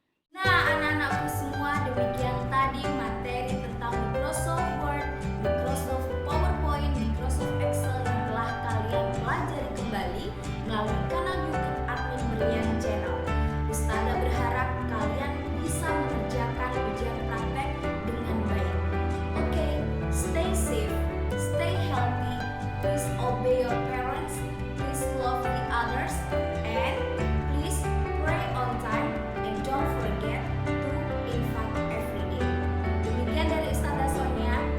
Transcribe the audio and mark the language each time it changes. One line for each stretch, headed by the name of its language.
Indonesian: Nah, anak-anakku semua, demikian tadi materi tentang Microsoft Word, Microsoft PowerPoint, Microsoft Excel yang telah kalian pelajari kembali melalui kanal YouTube Admin Brilliant Channel. Ustazah berharap kalian bisa mengerjakan ujian praktek dengan baik.
English: Oke, stay safe, stay healthy, please obey your parents, please love the others, and please pray on time, and don't forget to invite every day.
Indonesian: Demikian dari Ustazah Sonia.